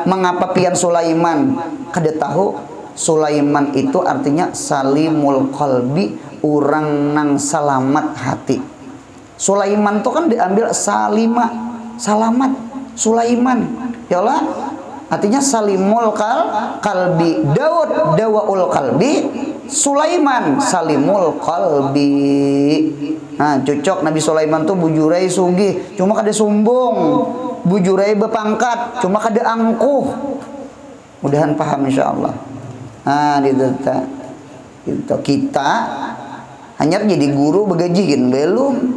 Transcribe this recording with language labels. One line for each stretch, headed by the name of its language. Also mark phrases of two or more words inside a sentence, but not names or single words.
Banjar: Mengapa pian Sulaiman? Kada tahu. Sulaiman itu artinya
Arabic: سليم القلب,
Banjar: orang nang selamat hati. Sulaiman itu kan diambil salamat Sulaiman ya Allah, artinya
Arabic: سليم القلب. داود دواء القلب، سليمان سليم القلب.
Banjar: Nah cocok. Nabi Sulaiman tuh bujurai sugih cuma kada sombong, bujurai bepangkat cuma kada angkuh. Mudahan paham insyaallah. Nah itu kita hanya jadi guru begajiin belum.